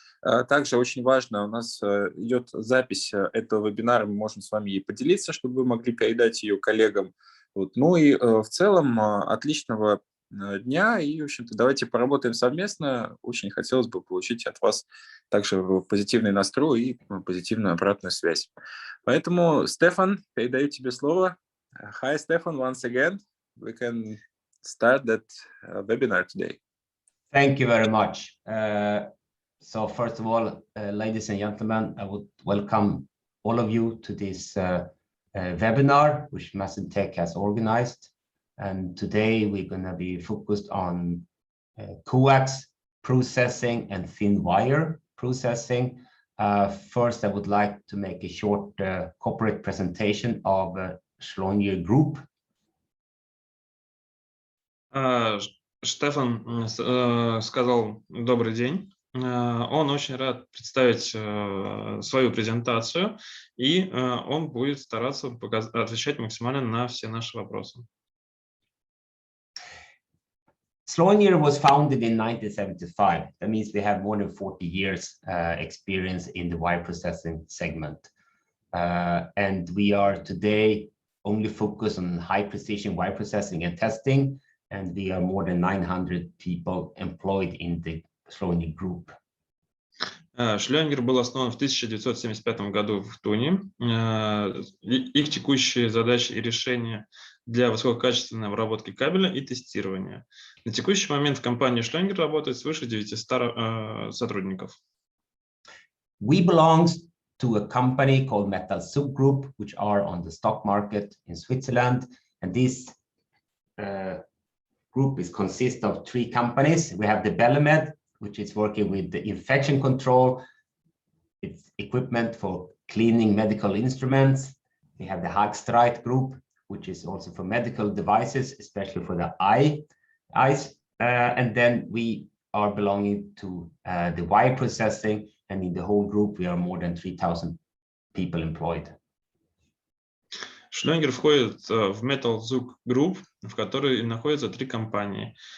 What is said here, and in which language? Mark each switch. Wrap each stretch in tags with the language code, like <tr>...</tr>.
<ru>Также очень важно, у нас идет запись этого вебинара, мы можем с вами ей поделиться, чтобы вы могли передать ее коллегам. Вот. Ну и в целом отличного дня, и, в общем-то, давайте поработаем совместно. Очень хотелось бы получить от вас также позитивный настрой и позитивную обратную связь. Поэтому, Стефан, передаю тебе слово.</ru> <en>Hi, Stefan, once again. We can start that webinar today. Thank you very much. So first of all, ladies and gentlemen, I would welcome all of you to this webinar, which Massentech has organized. And today we're going to be focused on coax processing and thin wire processing. First, I would like to make a short corporate presentation of Scheluniger Group.</en> <ru>Штефан сказал добрый день. Он очень рад представить свою презентацию, и он будет стараться отвечать максимально на все наши вопросы.</ru> <en>Scheluniger was founded in 1975. That means we have more than 40 years experience in the wire processing segment. And we are today only focused on high precision wire processing and testing. And we are more than 900 people employed in the Scheluniger Group.</en> <ru>Scheluniger был основан в 1975 году в Туне. Их текущие задачи и решения для высококачественной обработки кабеля и тестирования. На текущий момент в компании Scheluniger работает свыше 900 сотрудников.</ru> <en>We belong to a company called Metal Subgroup, which are on the stock market in Switzerland. And this group consists of three companies. We have the Bellemed, which is working with the infection control. It's equipment for cleaning medical instruments. We have the CoaxStrip group, which is also for medical devices, especially for the eye. and then we are belonging to the wire processing, and in the whole group we are more than 3,000 people employed.</en> <ru>Scheluniger входит в Metal Zug Group, в которой находятся 3 компании.</ru>